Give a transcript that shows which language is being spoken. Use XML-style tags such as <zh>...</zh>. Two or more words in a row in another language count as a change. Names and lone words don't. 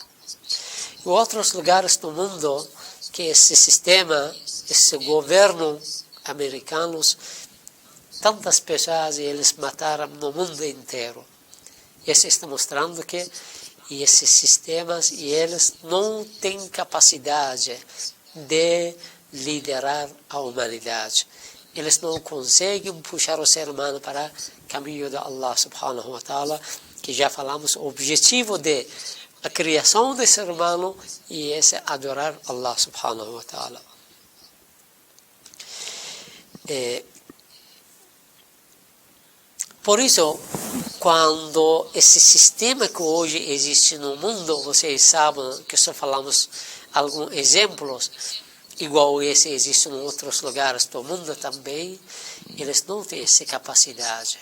<pt>Em outros lugares do mundo, que esse sistema, esse governo americanos, tantas pessoas eles mataram no mundo inteiro. Isso está mostrando que esses sistemas eles não têm capacidade de liderar a humanidade. Eles não conseguem puxar o ser humano para o caminho de</pt> <ar>الله سبحانه وتعالى,</ar> <pt>que já falamos, o objetivo de a criação do ser humano e esse é adorar</pt> <ar>الله سبحانه وتعالى.</ar> <pt>Por isso, quando esse sistema que hoje existe no mundo, vocês sabem que só falamos alguns exemplos, igual esse existe em outros lugares do mundo também, eles não têm essa capacidade.</pt>